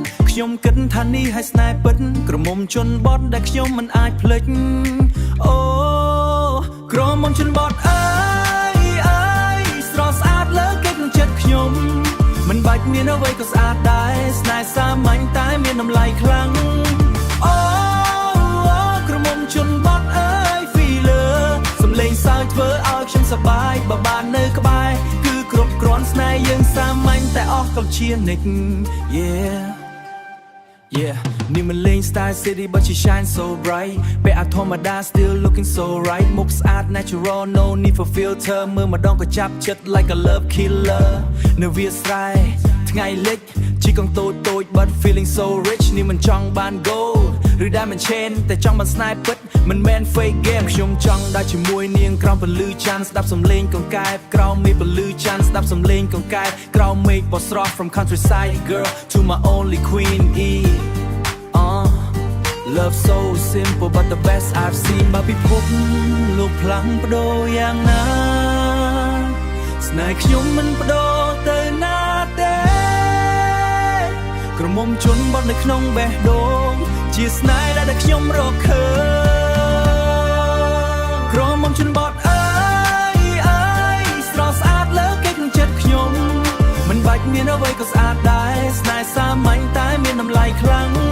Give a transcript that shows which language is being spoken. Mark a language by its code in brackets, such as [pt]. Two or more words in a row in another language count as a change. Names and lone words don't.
[km] ខ្ញុំគិតថានេះឲ្យស្នេហ៍ពិតក្រមុំជន់បត់ដែលខ្ញុំមិនអាចភ្លេចអូក្រមុំជន់បត់អើយស្រស់ស្អាតលើគេក្នុងចិត្តខ្ញុំមិនបាច់មានអ្វីក៏ស្អាតដែរស្នេហ៍សាមញ្ញតែមានតម្លៃខ្លាំងអូក្រមុំជន់បត់អើយ feeler សំឡេងសើចធ្វើឲ្យខ្ញុំសប្បាយបើបាននៅក្បែរគឺគ្រប់គ្រាន់ស្នេហ៍យើងសាមញ្ញតែអស់កលជានិច [en] Yeah [km] នេះមិនលេង [en] Style City but she shine so bright [km] ពេលអាធម្មតា [en] still looking so right [km] មុខស្អាត [en] natural no need for [km] filter មើលម្ដងក៏ចាប់ចិត្ត [en] like a love killer [km] នៅវាស្រែថ្ងៃលិចជីកង់តូច [en] but feeling so rich [km] នេះមិនចង់បាន gold ឬ [en] diamond chain [km] តែចង់បានស្នេហ៍ពិតមិនមែន [en] fake game [km] ខ្ញុំចង់ដើរជាមួយនាងក្រោមពន្លឺច័ន្ទស្ដាប់សំឡេងកង្កែបក្រោមមេឃពន្លឺច័ន្ទស្ដាប់សំឡេងកង្កែបក្រោមមេឃបោះស្រស់ [en] from countryside girl to my only queen Love so simple but the best I've seen [km] បើពិភពលោកផ្លាំងបដូរយ៉ាងណាស្នេហ៍ខ្ញុំមិនបដូរទៅណាទេ ក្រមុំជន់បត់នៅក្នុងបេះដូងជាស្នេហ៍ដែលខ្ញុំរកឃើញក្រមុំជន់បត់អើយស្រស់ស្អាតលើគេក្នុងចិត្តខ្ញុំមិនបាច់មានអ្វីក៏ស្អាតដែរស្នេហ៍សាមញ្ញតែមានតម្លៃខ្លាំង